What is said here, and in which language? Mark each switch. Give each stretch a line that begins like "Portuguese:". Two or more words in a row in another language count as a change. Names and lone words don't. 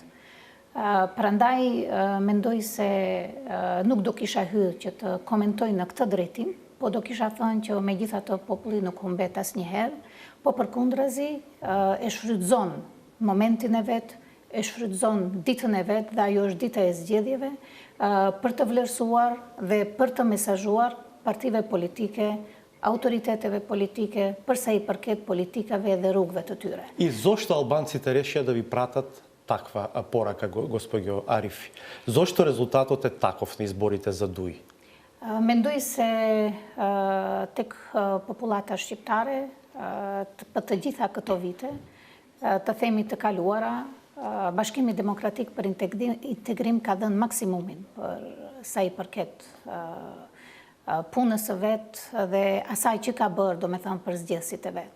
Albanian: Prandaj mendoj se nuk do kisha hyrë që të komentoj në këtë drejtim, po do kisha thënë që megjithatë populli nuk humbet asnjëherë, po përkundrazi e shfrytëzon momentin e vet, e shfrytëzon ditën e vet dhe ajo është dita e zgjedhjeve për të vlerësuar dhe për të mesazhuar partive politike, autoriteteve politike, përsa i përket politikave dhe rrugëve të tyre.
Macedonian: И зошто албанците решија да ви пратат таква порака, господјо Арифи? Зошто резултатот е таков на изборите за ДУИ?
Albanian: Mendoj se tek popullata shqiptare, për të gjitha këto vite, të themi të kaluara, Bashkimi Demokratik për Integrim ka dhënë maksimumin për sa i përket punës së vetë dhe asaj që ka bërë, do me thënë, për zgjedhësit e vetë.